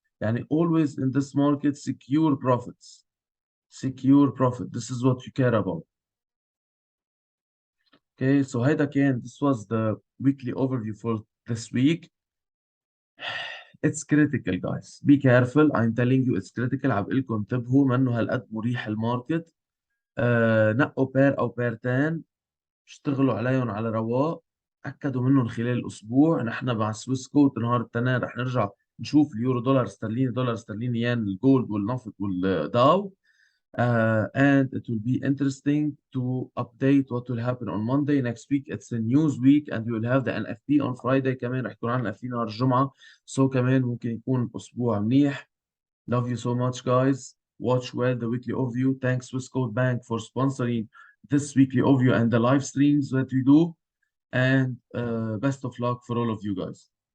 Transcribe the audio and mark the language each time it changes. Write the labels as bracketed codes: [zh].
[ar] يعني [en] always in this market, secure profits. Secure profit. This is what you care about. Okay, so [ar] هيدا كان [en] this was the weekly overview for this week. It's critical guys. Be careful. I'm telling you it's critical. [ar] عم بقول لكم انتبهوا منه هالقد مريح الماركت. نقوا بير او بيرتين اشتغلوا عليهم على رواق. اكدوا منهم خلال الاسبوع. نحن مع سويس كوت نهار الاثنين رح نرجع نشوف اليورو دولار استرليني دولار استرليني ين الجولد والنفط والداو. [en] And it will be interesting to update what will happen on Monday next week. It's a news week and we will have the NFP on Friday [ar] كمان رح يكون عندنا NFP نهار الجمعة. [en] So [ar] كمان ممكن يكون أسبوع منيح. [en] Love you so much guys. Watch well the weekly overview. Thanks Swissquote Bank for sponsoring this weekly overview and the live streams that we do. And best of luck for all of you guys.